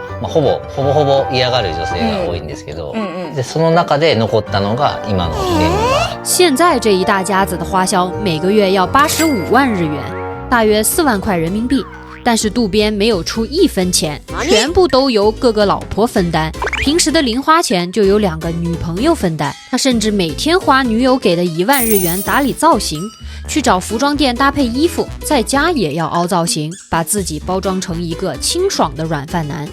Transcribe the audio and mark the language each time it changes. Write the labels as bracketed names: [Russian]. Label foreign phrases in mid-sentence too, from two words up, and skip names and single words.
[Japanese] ほぼ嫌がる女性が多いんですけど、でその中で残ったのが今のメンバー。 [Chinese] 现在这一大家子的花销每个月要85万日元，大约4万块人民币。但是渡边没有出1分钱，全部都由各个老婆分担。平时的零花钱就由2个女朋友分担。他甚至每天花女友给的1万日元打理造型，去找服装店搭配衣服，在家也要凹造型，把自己包装成一个清爽的软饭男。